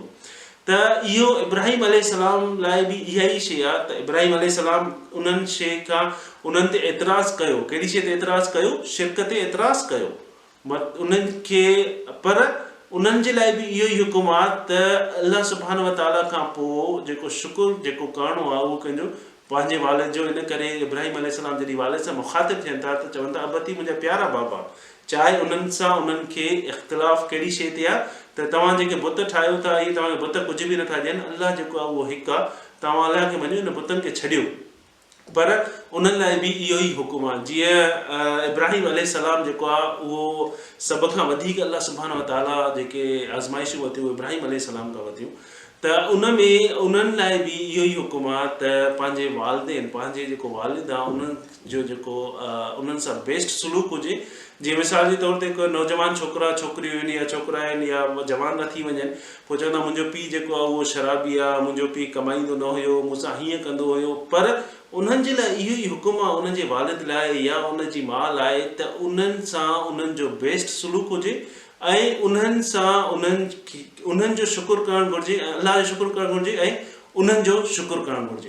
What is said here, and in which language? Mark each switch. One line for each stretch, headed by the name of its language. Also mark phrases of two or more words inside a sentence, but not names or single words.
Sindhi: त इहो इब्राहिम अलैहिस्सलाम लाइ बि इहा ई शइ आहे त इब्राहिम अलैहिस्सलाम उन्हनि शइ खां उन्हनि ते एतिराज़ कयो। कहिड़ी शइ ते एतिराज़ कयो? शिरक ते एतिराज़ कयो उन्हनि खे। पर उन्हनि जे लाइ बि इहो ई हुकुम आहे त अल्लाह
Arabic: سبحانه وتعالى
Sindhi: खां पोइ जेको शुकुर जेको करिणो आहे उहो कंहिंजो पंहिंजे वालिद जो। इन करे इब्राहिम अलैहिस्सलाम जॾहिं वालिद सां मुख़ातिब थियनि था त चवनि था अबती, मुंहिंजा प्यारा बाबा, चाहे उन्हनि सां उन्हनि खे इख़्तिलाफ़ कहिड़ी शइ ते आहे त तव्हां जेके बुत ठाहियो था, इहे तव्हांखे बुत कुझु बि नथा ॾियनि, अल्लाह जेको आहे उहो हिकु आहे, तव्हां अल्लाह खे मञो, इन बुतनि खे छॾियो। पर उन्हनि लाइ बि इहो ई हुकुम आहे। जीअं इब्राहिम अलैहिस्सलाम जेको आहे उहो सभ खां वधीक अल्लाह
Arabic: سبحانه وتعالى
Sindhi: जेके आज़माइशूं वरितियूं इब्राहिम अलैहिस्सलाम खां वरितियूं। त उन में उन्हनि लाइ बि इहो ई हुकुम आहे त पंहिंजे वालिदेन पंहिंजे जेको वालिद आहे उन्हनि जो जेको उन्हनि सां बेस्ट सलूक हुजे। जीअं मिसाल जे तौर ते कोई नौजवान छोकिरा छोकिरियूं आहिनि या छोकिरा आहिनि या जवान न थी वञनि, पोइ चवंदा मुंहिंजो पीउ जेको आहे उहो शराबी आहे, मुंहिंजो पीउ कमाईंदो न हुयो, मूंसां हीअं कंदो हुयो, पर उन्हनि जे लाइ इहो ई हुकुम आहे उन्हनि जे वालिद लाइ या उनजी माउ लाइ त उन्हनि सां उन्हनि जो बेस्ट सलूक हुजे ऐं उन्हनि सां उन्हनि जो शुक्र करणु घुरिजे, अलाह जो शुक्र करणु घुरिजे ऐं उन्हनि जो शुक्र करणु घुरिजे।